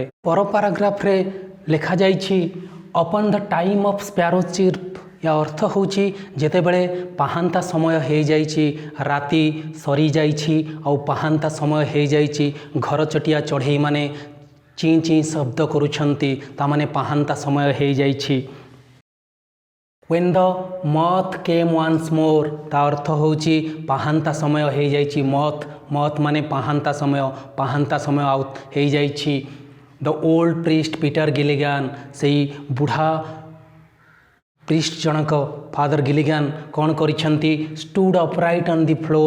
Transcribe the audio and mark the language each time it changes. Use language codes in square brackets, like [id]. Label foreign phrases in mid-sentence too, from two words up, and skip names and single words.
[or] ପର ପାରାଗ୍ରାଫରେ ଲେଖାଯାଇଛି [en] upon the time of sparrow chirp. [or] ଏହା ଅର୍ଥ ହେଉଛି ଯେତେବେଳେ ପାହାନ୍ତା ସମୟ ହେଇଯାଇଛି, ରାତି ସରିଯାଇଛି ଆଉ ପାହାନ୍ତା ସମୟ ହେଇଯାଇଛି, ଘରଚଟିଆ ଚଢ଼େଇମାନେ ଚିଁ ଚିଁ ଶବ୍ଦ କରୁଛନ୍ତି, ତାମାନେ ପାହାନ୍ତା ସମୟ ହେଇଯାଇଛି। [en] When the moth came once more। [or] ତା ଅର୍ଥ ହେଉଛି ପାହାନ୍ତା ସମୟ ହେଇଯାଇଛି। ମଥ୍ ମାନେ ପାହାନ୍ତା ସମୟ ଆଉ ହେଇଯାଇଛି। [en] the old priest Peter Gilligan. [or] ସେଇ ବୁଢ଼ା ପ୍ରିଷ୍ଟ ଜଣକ ଫାଦର ଗିଲିଗାନ୍ କ'ଣ କରିଛନ୍ତି [en] stood upright on the floor.